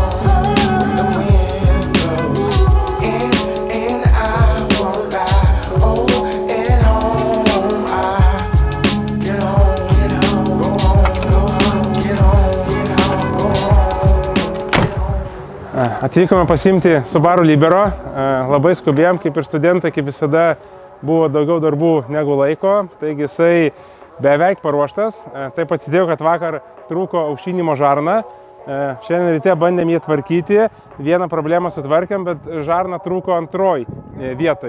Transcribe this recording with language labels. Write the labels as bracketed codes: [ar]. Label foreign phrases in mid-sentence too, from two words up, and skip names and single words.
[en] When the wind blows in and I won't lie. Oh, at home, I get home, go home, get home, go home. [lt] Atvykome pasimti Subaru Libero, labai skubėjom, kaip ir studentai, kaip visada buvo daugiau darbų negu laiko, taigi jisai beveik paruoštas. Taip atsidėjo, kad vakar trūko aušinimo žarna. Šiandien ryte bandėm jį tvarkyti, vieną problemą sutvarkėm, bet žarna trūko antroj vietoj.